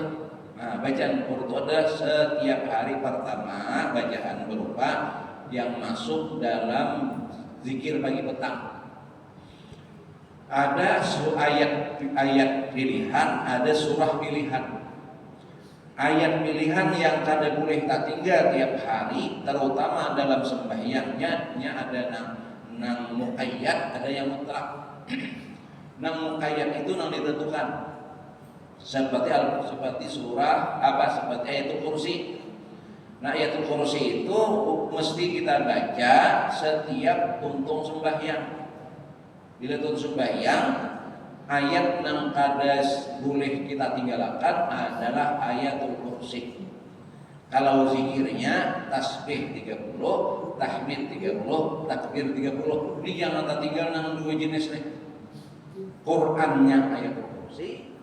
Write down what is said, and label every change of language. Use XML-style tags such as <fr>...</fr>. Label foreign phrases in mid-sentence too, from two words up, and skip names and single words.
<id>Nah, bacaan Quran itu ada setiap hari pertama bacaan berupa yang masuk dalam zikir pagi petang. Ada ayat pilihan, ada surah pilihan.</id> <bjn>Ayat pilihan yang kada boleh tak tinggal tiap hari, terutama dalam sembahyangnya, ada nang muqayyad, ada yang mutlak. Nang muqayyad itu nang ditentukan. Seperti surah seperti</bjn> <ar>ayatul kursi.</ar> <id>Nah,</id> <ar>ayatul kursi</ar> <id>itu mesti kita baca setiap tuntung sembahyang.</id> <bjn>Bila tuntung sembahyang, ayat yang kada boleh kita tinggalkan adalah</bjn> <ar>ayatul kursi.</ar> <id>Kalau zikirnya tasbih 30, tahmid 30, takbir 30.</id> <bjn>Ini jangan tak tinggal nang dua jenis nih.</bjn> <id>Qurannya</id> <ar>ayatul kursi.</ar>